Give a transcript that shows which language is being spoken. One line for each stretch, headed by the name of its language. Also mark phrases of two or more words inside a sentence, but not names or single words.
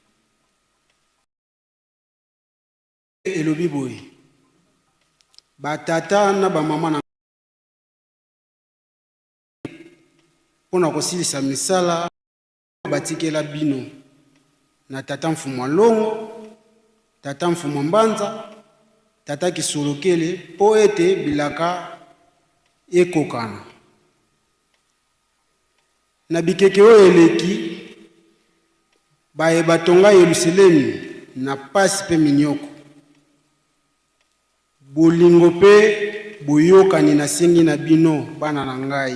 Lingala: Elobi boye batata na bamama na mpona kosilisa misala batikela bino na tata mfumu longo, tata mfumu mbanza, tata kisolokele po ete bilaka ekokana. Na bikeke oyo eleki baye batonga Yerusalemi na pasi pe minyoko. Bolingo pe boyokani na sengi na bino bana na ngai.